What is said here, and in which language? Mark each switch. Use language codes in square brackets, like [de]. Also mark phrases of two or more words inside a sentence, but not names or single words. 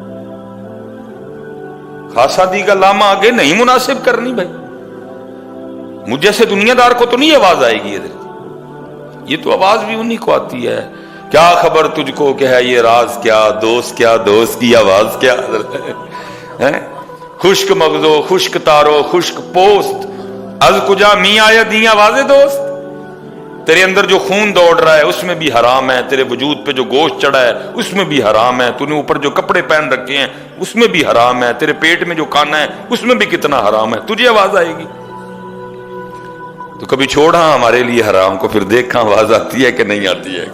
[ur] خاصا دی کا لاما آگے نہیں مناسب کرنی بھائی، مجھ جیسے دنیا دار کو تو نہیں آواز آئے گی ادھر، یہ تو آواز بھی انہی کو آتی ہے۔ کیا خبر تجھ کو کہ ہے یہ راز کیا، دوست کیا، دوست کی آواز کیا، [fa] خشک مغزو، خشک تارو، خشک پوست، از کجا می آیا دی آواز دوست۔ [ur] تیرے اندر جو خون دوڑ رہا ہے اس میں بھی حرام ہے، تیرے وجود پہ جو گوشت چڑھا ہے اس میں بھی حرام ہے، تو نے اوپر جو کپڑے پہن رکھے ہیں اس میں بھی حرام ہے، تیرے پیٹ میں جو کھانا ہے اس میں بھی کتنا حرام ہے، تجھے آواز آئے گی؟ تو کبھی چھوڑا ہمارے لیے حرام کو، پھر دیکھا آواز آتی ہے کہ نہیں آتی ہے۔